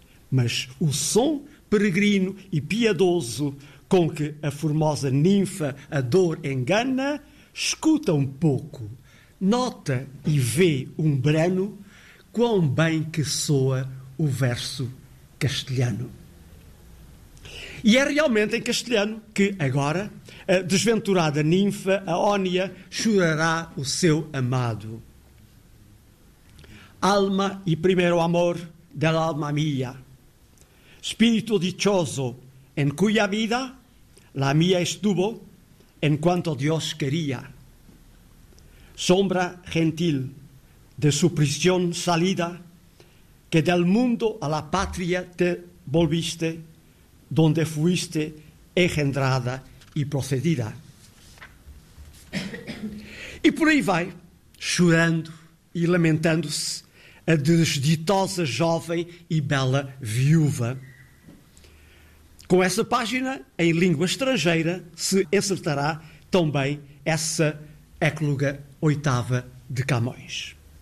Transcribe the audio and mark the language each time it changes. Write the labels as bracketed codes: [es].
[pt] Mas o som peregrino e piedoso com que a formosa ninfa a dor engana, escuta um pouco, nota e vê Umbrano quão bem que soa o verso castelhano. E é realmente em castelhano que agora a desventurada ninfa, a Ónia, chorará o seu amado. [es] Alma e primeiro amor del alma mia, espírito dichoso em cuya vida la mía estuvo en cuanto Dios quería. Sombra gentil de su prisión salida, que del mundo a la patria te volviste, donde fuiste engendrada y procedida. [pt] E por aí vai, chorando e lamentando-se, a desditosa jovem e bela viúva. Com essa página, em língua estrangeira, se encertará também essa écluga oitava de Camões.